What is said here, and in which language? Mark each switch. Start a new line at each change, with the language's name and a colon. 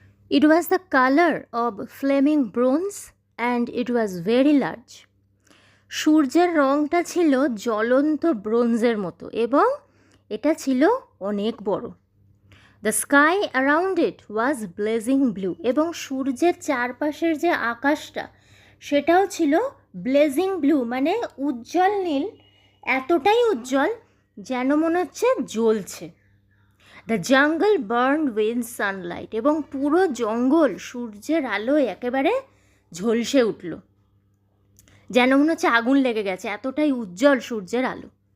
English: It was the color of flaming bronze and it was very large.
Bangla: সূর্যের রঙটা ছিল জ্বলন্ত ব্রোঞ্জের মতো এবং এটা ছিল অনেক বড়.
English: The sky around it was blazing blue.
Bangla: এবং সূর্যের চারপাশের যে আকাশটা সেটাও ছিল ব্লেজিং ব্লু, মানে উজ্জ্বল নীল, এতটাই উজ্জ্বল যেন মনে হচ্ছে জ্বলছে.
English: The jungle burn with sunlight.
Bangla: এবং পুরো জঙ্গল সূর্যের আলোয় একেবারে ঝলসে উঠল, যেন মনে হচ্ছে আগুন লেগে গেছে, এতটাই উজ্জ্বল সূর্যের আলো.